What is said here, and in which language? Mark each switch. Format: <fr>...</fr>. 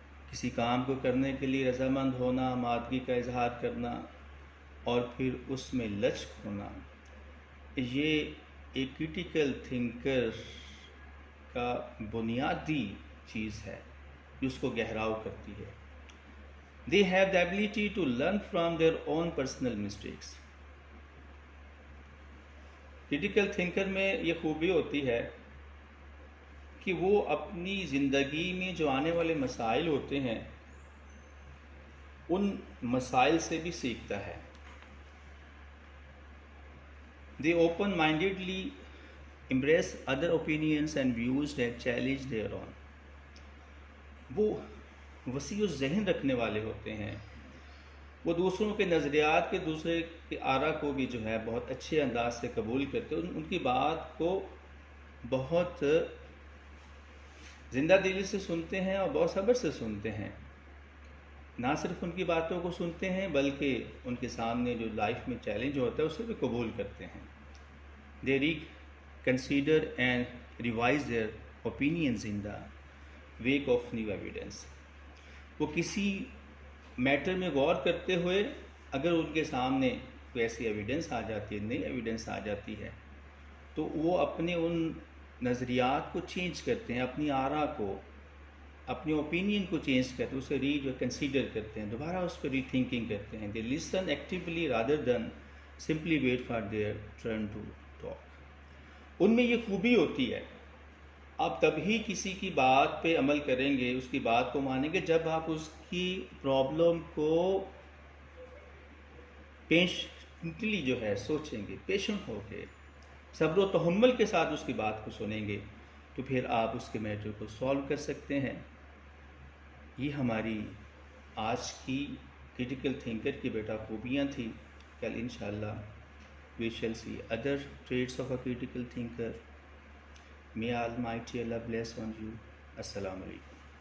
<ur>کسی کام کو کرنے کے لیے رضامند ہونا، آمادگی کا اظہار کرنا، اور پھر اس میں لچک ہونا، یہ ایک کریٹیکل تھنکر کا بنیادی چیز ہے جو اس کو گہراؤ کرتی ہے.</ur> <en>They have the ability to learn from their own personal mistakes.</en> <ur>Critical thinker میں یہ خوبی ہوتی ہے کہ وہ اپنی زندگی میں جو آنے والے مسائل ہوتے ہیں ان مسائل سے بھی سیکھتا ہے.</ur> <en>They open-mindedly embrace other opinions and views that challenge their own.</en> <ur>وہ وسیع الذہن رکھنے والے ہوتے ہیں. وہ دوسروں کے نظریات کے، دوسرے کے آرا کو بھی جو ہے بہت اچھے انداز سے قبول کرتے ہیں. ان کی بات کو بہت زندہ دلی سے سنتے ہیں اور بہت صبر سے سنتے ہیں. نہ صرف ان کی باتوں کو سنتے ہیں بلکہ ان کے سامنے جو لائف میں چیلنج ہوتا ہے اسے بھی قبول کرتے ہیں.</ur> <en>They reconsider and revise their opinions in the wake of new evidence.</en> <ur>وہ کسی میٹر میں غور کرتے ہوئے اگر ان کے سامنے کوئی ایسی ایویڈنس آ جاتی ہے، نئی ایویڈنس آ جاتی ہے، تو وہ اپنے ان نظریات کو چینج کرتے ہیں، اپنی آرا کو، اپنے اوپینین کو چینج کرتے ہیں، اسے کنسیڈر کرتے ہیں، دوبارہ اس پہ ری تھنکنگ کرتے ہیں.</ur> <en>They listen actually rather than simply wait for their turn to talk.</en> <ur>ان میں یہ خوبی ہوتی ہے، آپ تبھی کسی کی بات پہ عمل کریں گے، اس کی بات کو مانیں گے جب آپ اس کی پرابلم کو پیشنٹلی جو ہے سوچیں گے، پیشنٹ ہو کے صبر و تحمل کے ساتھ اس کی بات کو سنیں گے، تو پھر آپ اس کے میٹر کو سالو کر سکتے ہیں. یہ ہماری آج کی کریٹیکل تھنکر کی بیٹا خوبیاں تھیں.</ur> <en>کل انشاءاللہ we shall see other traits of a critical thinker. May Almighty Allah bless on you. Assalamu alaikum.</en>